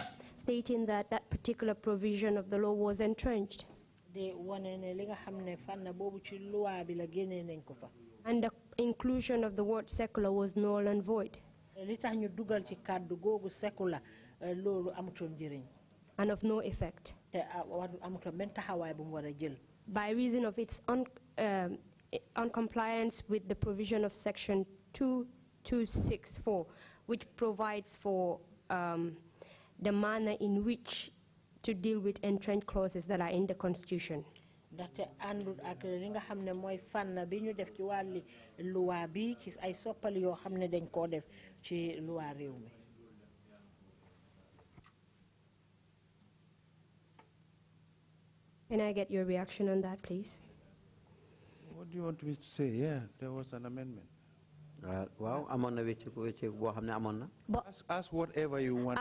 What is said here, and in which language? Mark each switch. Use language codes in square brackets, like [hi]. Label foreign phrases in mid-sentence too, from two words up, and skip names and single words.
[en] Stating that that particular provision of the law was entrenched. [wo] De wone ne li nga xamne fanna bobu ci loi bi la génné nañ ko fa. [en] And the inclusion of the word secular was null and void. [wo] Li tax ñu dugal ci kàddu googu secular loolu amutoon njëriñ. [en] And of no effect. [wo] Te amutoon benn taxawaay bu mu war a jël. [en] By reason of its uncompliance with the provision of section 2264, which provides for the manner in which to deal with entrenched clauses that are in the Constitution. [wo] Ndaxte àndul ak li nga xam ne mooy fànn bi ñu def ci wàlli loi bi ci ay soppali yoo xam ne dañ koo def ci loi réew mi. [en] Can I get your reaction on that, please? What do you want me to say? Yeah, there was an amendment. Wow, Ask whatever you want.